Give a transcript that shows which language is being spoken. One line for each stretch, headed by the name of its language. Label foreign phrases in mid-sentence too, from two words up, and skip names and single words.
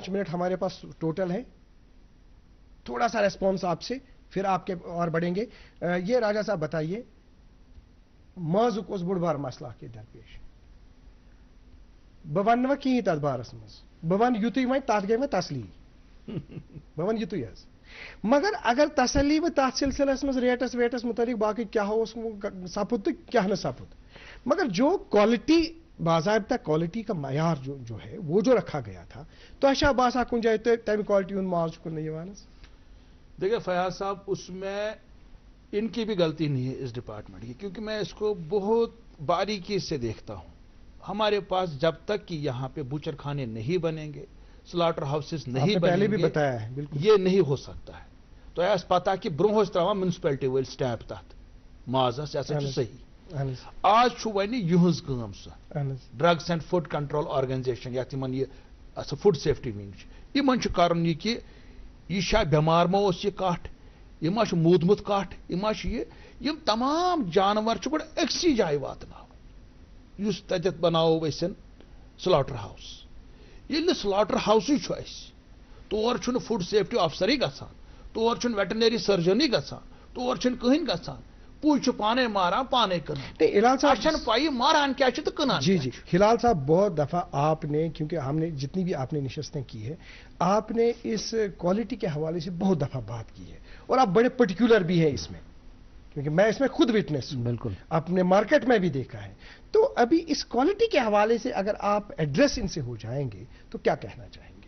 Urdu: 5 منٹ ہمارے پاس ٹوٹل ہے تھوڑا سا ریسپانس آپ سے پھر آپ کے اور بڑھیں گے یہ راجا صاحب بتائیے
Kashmiri: مازُک اوس بوٚڑ بار مسئلہ کے درپیش بہٕ وَنہٕ نہٕ کِہیٖنۍ تَتھ بارس منٛز بہٕ وَنہٕ یُتُے وۄنۍ تَتھ گٔے مےٚ تسلی بہٕ وَنہٕ یُتُے حظ مگر اگر تسلی بہٕ تَتھ سلسلس منٛز ریٹس ویٹس متعلق باقٕے کیٛاہ اوس سپُد تہٕ کیٛاہ نہٕ سپُد
Urdu: مگر جو کوالٹی باضابطہ کوالٹی کا معیار جو ہے وہ جو رکھا گیا تھا تو
Kashmiri: چھا باسان کُنہِ جایہِ تَمہِ کوالٹی ہُنٛد ماز چھُ کٕننہٕ یِوان حظ
Urdu: دیکھیے فیاض صاحب اس میں ان کی بھی غلطی نہیں ہے اس ڈپارٹمنٹ کی کیونکہ میں اس کو بہت باریکی سے دیکھتا ہوں ہمارے پاس جب تک کہ یہاں پہ بوچر خانے نہیں بنیں گے
English: slaughter houses
Urdu: نہیں بنیں پہلے بھی گے بتایا ہے بالکل یہ نہیں ہو سکتا ہے تو
Kashmiri: اس پتہ کہ برونٛہہ ٲسۍ تراوان میونسپلٹی وٲلۍ سٹیمپ تتھ مازس یہ ہسا چھُ صحیح آج چھُ وۄنۍ یِہٕنٛز کٲم سۄ
English: drugs and food control organisation
Kashmiri: یتھ یِمن یہ
English: food safety wing
Kashmiri: چھِ یِمن چھُ کرُن یہِ کہِ یہ چھا بیمار ما اوس یہ کٹھ یہ ما چھُ موٗدمُت کٹھ یہ ما چھُ یہ یِم تمام جانور چھِ گۄڈٕ أکسٕے جایہِ واتناوٕنۍ یُس تتٮ۪تھ بناوو أسۍ
English: slaughter house
Kashmiri: ییٚلہِ نہٕ سلاٹر ہاؤسٕے چھُ اَسہِ تور چھُنہٕ
English: food safety officer
Kashmiri: گژھان تور چھُنہٕ
English: veterinary surgeon
Kashmiri: گژھان تور چھُنہٕ کٕہٕنۍ گژھان پُے چھُ پانے ماران پانے کٕنان ہلال صاحب چھنہٕ پایی ماران کیا چھُ تہٕ کٕنان
Urdu: جی جی ہلال صاحب بہت دفعہ آپ نے کیونکہ ہم نے جتنی بھی آپ نے نشستیں کی ہے آپ نے اس کوالٹی کے حوالے سے بہت دفعہ بات کی ہے اور آپ بڑے پرٹیکولر بھی ہیں اس میں کیونکہ میں اس میں خود وٹنس ہوں بالکل اپنے مارکیٹ میں بھی دیکھا ہے تو ابھی اس کوالٹی کے حوالے سے اگر آپ ایڈریس ان سے ہو جائیں گے تو کیا کہنا چاہیں گے